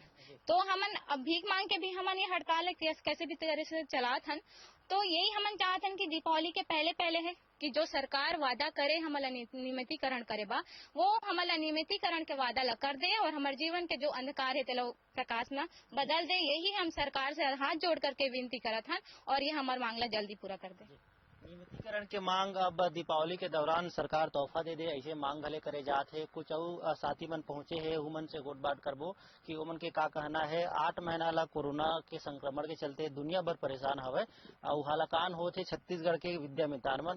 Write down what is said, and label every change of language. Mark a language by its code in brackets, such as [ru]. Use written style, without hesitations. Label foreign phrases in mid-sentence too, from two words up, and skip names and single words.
[hne] तो हमन अब भीख मांग के भी हमन ये हड़ताल कैसे भी तरह से चलात हन। तो यही हमन चाहत हन कि दीपावली के पहले है कि जो सरकार वादा करे हमला नियमितीकरण करे बा, वो हमला नियमितीकरण के वादा ला कर दे और हमारे जीवन के जो अंधकार है तेलो प्रकाश में बदल दे। यही हम सरकार से हाथ जोड़ करके विनती करत हन और ये हमार मांगला जल्दी पूरा कर दे। नियमितीकरण के मांग अब दीपावली के दौरान सरकार तोहफा दे ऐसे मांग भले करे जात है। कुछ और साथी मन पहुंचे है उमन से गोट बात करबो कि उमन के का कहना है। 8 महीना ला कोरोना के संक्रमण के चलते दुनिया भर परेशान हवे और हालाकान होते छत्तीसगढ़ के विद्यामितान मन।